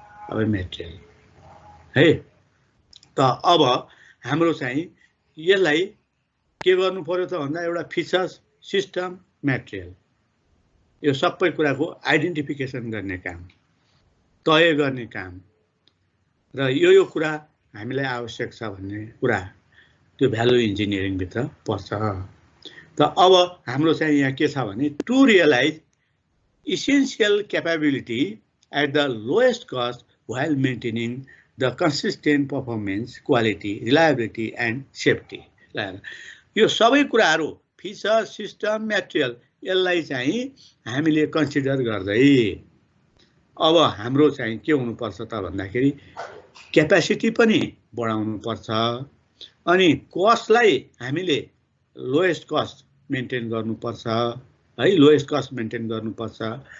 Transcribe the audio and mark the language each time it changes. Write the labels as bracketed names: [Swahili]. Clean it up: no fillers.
[Nepali] अब मेटेरियल है, त अब हाम्रो चाहिँ यसलाई के गर्नु पर्यो त भन्दा एउटा फिचर्स, सिस्टम, मेटेरियल, यो सबै कुराको आइडेन्टिफिकेसन गर्ने काम, तय गर्ने काम, र यो कुरा हामीलाई आवश्यक छ भन्ने कुरा त्यो भ्यालु इन्जिनियरिङ भित्र पर्छ। त अब हाम्रो चाहिँ यहाँ के छ भने [English] To realise essential capability at the lowest cost while maintaining the consistent performance, quality, reliability and safety. [Nepali] यो सबै कुराहरू फिचर, सिस्टम, मेटेरियल, यसलाई चाहिँ हामीले कन्सिडर गर्दै अब हाम्रो चाहिँ के हुनुपर्छ त भन्दाखेरि क्यापेसिटी पनि बढाउनु पर्छ, अनि कस्टलाई हामीले लोएस्ट कस्ट मेन्टेन गर्नुपर्छ है, लोएस्ट कस्ट मेन्टेन गर्नुपर्छ।